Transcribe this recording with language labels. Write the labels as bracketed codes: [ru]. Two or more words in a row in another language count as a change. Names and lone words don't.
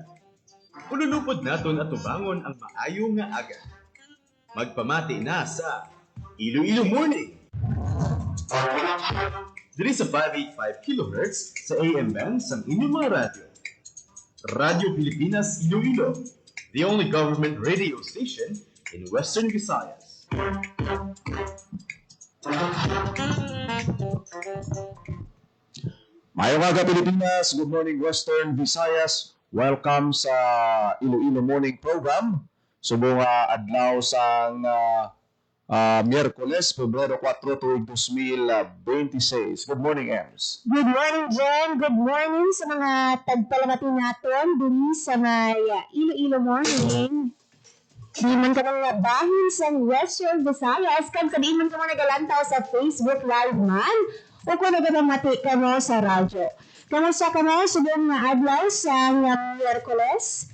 [hil] Ululupod naton at tubangon ang maayo nga aga. Magpamati na sa Iloilo Morning. Diri sa 585 kHz sa AM band sang inyong mga radyo. Radyo Pilipinas Iloilo, [en] the only government radio station in Western Visayas. [hil] Mayong aga Pilipinas, [en] good morning [hil] Western Visayas. Welcome sa Iloilo Morning Program. Subong adlaw sang Miyerkules, Pebrero 4, tuig 2026. [en] Good morning, Ems. Good morning, Jen. Good morning [hil] sa mga tagpalamatin natin diri sa may Iloilo Morning. Di man ka mga bahin sa Western Visayas, kag sa di man ka mga nagalantaw sa Facebook Live man, o kung nagamati ka mo sa radyo. Kamusta ka mo, subong na adlaw sa Miyerkules.